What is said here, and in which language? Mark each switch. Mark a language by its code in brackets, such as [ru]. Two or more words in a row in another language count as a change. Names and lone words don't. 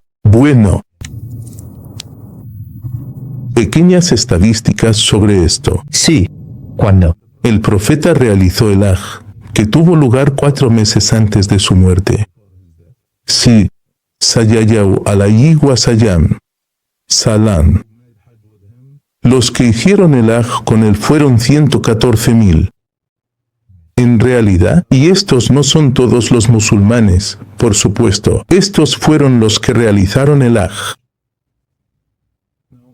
[es] Bueno. Pequeñas estadísticas sobre esto. Sí. ¿Cuándo? El profeta realizó el Hajj, que tuvo lugar 4 meses antes de su muerte. Sí. [ar] صلى الله عليه وسلم. [es] Salam. Los que hicieron el Hajj con él fueron 114.000. En realidad, y estos no son todos los musulmanes, por supuesto, estos fueron los que realizaron el Hajj.